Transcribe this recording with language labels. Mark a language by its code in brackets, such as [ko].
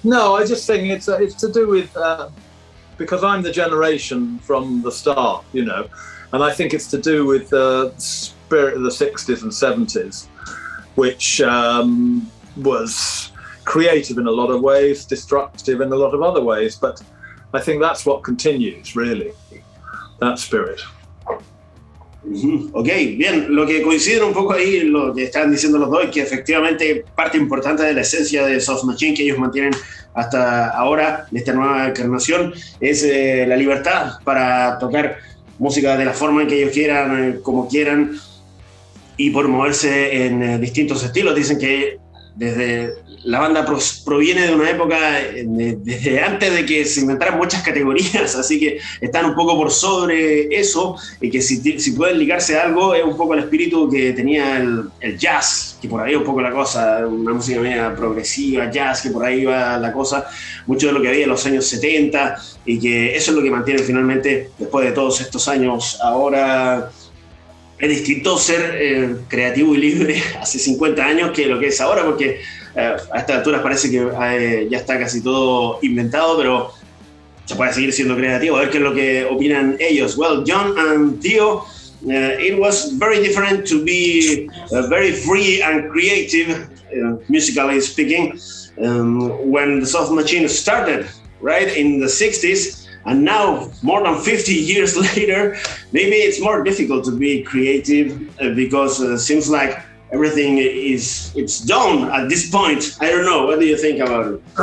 [en] No, I just think it's to do with, because I'm the generation from the start, you know, and I think it's to do with the spirit of the 60s and 70s, which was creative in a lot of ways, destructive in a lot of other ways, but I think that's what continues, really, that spirit. [es] Ok, bien, lo que coincide un poco ahí, lo que están diciendo los dos, es que efectivamente parte importante de la esencia de Soft Machine que ellos mantienen hasta ahora, en esta nueva encarnación, es la libertad para tocar música de la forma en que ellos quieran, como quieran, y por moverse en distintos estilos. Dicen que la banda proviene de una época desde antes de que se inventaran muchas categorías, así que están un poco por sobre eso, y que si pueden ligarse a algo es un poco el espíritu que tenía el jazz, que por ahí un poco la cosa, una música media progresiva, jazz, que por ahí va la cosa, mucho de lo que había en los años 70, y que eso es lo que mantiene finalmente, después de todos estos años, ahora. Es distinto ser creativo y libre hace 50 años que lo que es ahora, porque a estas alturas parece que ya está casi todo inventado, pero se puede seguir siendo creativo. A ver qué es lo que opinan ellos. [en] Well, John and Theo, it was very different to be very free and creative, musically speaking, when the Soft Machine started, right, in the 60s. And now, more than 50 years later, maybe it's more difficult to be creative because it seems like everything it's done at this point. I don't know. What do you think about it?